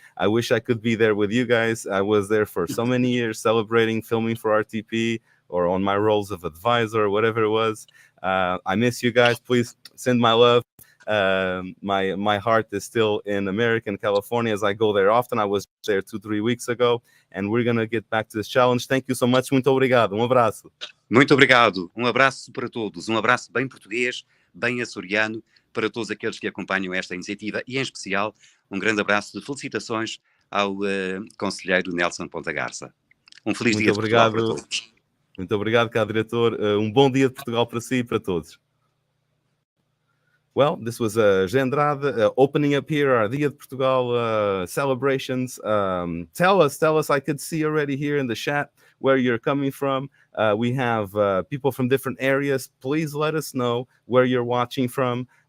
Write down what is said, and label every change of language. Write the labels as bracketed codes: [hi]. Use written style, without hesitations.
[en] I wish I could be there with you guys. I was there for so many years celebrating, filming for RTP or on my roles of advisor or whatever it was. I miss you guys. Please send my love. My heart is still in America and California as I go there often. I was there 2-3 weeks ago, and we're going to get back to this challenge. Thank you so much. [pt] Muito obrigado. Abraço. Muito obrigado. Abraço para todos. Abraço bem português, bem açoriano, para todos aqueles que acompanham esta iniciativa e, em especial, grande abraço de felicitações ao conselheiro Nelson Ponta Garça. Feliz dia de Portugal para todos. Muito obrigado, caro diretor. Bom dia de Portugal para si e para todos. [en] Well, this was Gendrade opening up here our Dia de Portugal celebrations. Tell us, I could see already here in the chat where you're coming from. We have people from different areas. Please let us know where you're watching from.